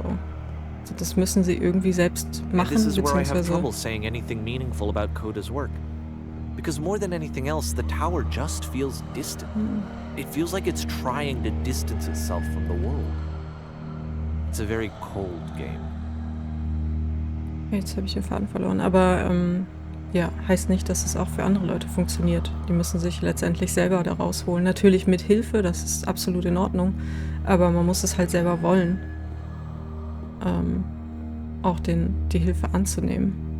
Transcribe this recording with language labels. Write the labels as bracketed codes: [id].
[de] Also das müssen sie irgendwie selbst machen, [en] this is where I have [de] beziehungsweise... [en] trouble saying anything meaningful about Coda's work. Because more than anything else, the tower just feels distant. It feels like it's trying to distance itself from the world. It's a very cold game. [de] Jetzt habe ich den Faden verloren, aber ja, heißt nicht, dass es auch für andere Leute funktioniert. Die müssen sich letztendlich selber da rausholen. Natürlich mit Hilfe, das ist absolut in Ordnung, aber man muss es halt selber wollen, auch die Hilfe anzunehmen.